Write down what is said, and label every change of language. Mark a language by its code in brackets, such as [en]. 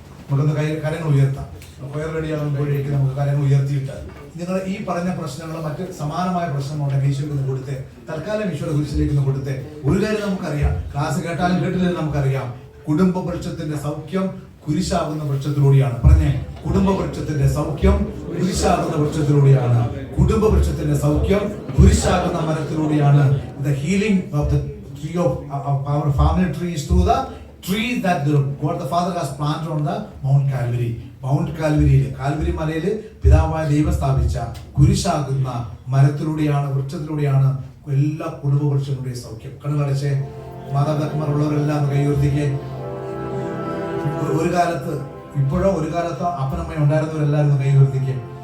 [ml] നമുക്കൊന്ന് കരങ്ങൾ ഉയർത്താം. ഫയർ റെഡിയാകുമ്പോഴേക്ക് നമുക്ക് കരങ്ങൾ ഉയർത്തിയിട്ട് നിങ്ങൾ ഈ പറഞ്ഞ പ്രശ്നങ്ങളും മറ്റ് സമാനമായ പ്രശ്നങ്ങളുണ്ടെങ്കിൽ ഈശോയ്ക്ക് കൊടുത്ത് തൽക്കാലം ഈശോയുടെ കുരിശിലേക്ക് കൊടുത്ത് ഒരു കാര്യം നമുക്കറിയാം, ക്ലാസ് കേട്ടാലും കേട്ടില്ലെന്ന് നമുക്കറിയാം, കുടുംബ വൃക്ഷത്തിന്റെ സൗഖ്യം കുരിശാകുന്ന വൃക്ഷത്തിലൂടെയാണ്. പറഞ്ഞേ, കുടുംബ വൃക്ഷത്തിന്റെ സൗഖ്യം കുരിശാകുന്ന വൃക്ഷത്തിലൂടെയാണ്. കുടുംബ വൃക്ഷത്തിന്റെ സൗഖ്യം കുരിശാകുന്ന മരത്തിലൂടെയാണ്. [en] The healing of the tree of our family tree is through the tree that God the Father has planted on the Mount Calvary. [ml] Mount കാൽവരിയിൽ, കാൽവരി മലയിൽ പിതാവായ ദൈവം സ്ഥാപിച്ച കുരിശാകുന്ന മരത്തിലൂടെയാണ്, വൃക്ഷത്തിലൂടെയാണ് എല്ലാ കുടുംബ വൃക്ഷങ്ങളുടെയും സൗഖ്യം. കണ്ണുകളടച്ച് മാതാപിതാക്കന്മാരുള്ളവരെല്ലാം കൈയുയർത്തിക്ക്. ഒരു കാലത്ത്, ഇപ്പോഴോ ഒരു കാലത്തോ അപ്പനമ്മ ഉണ്ടായിരുന്നവരെല്ലാവരും കൈയുയർത്തിക്ക്.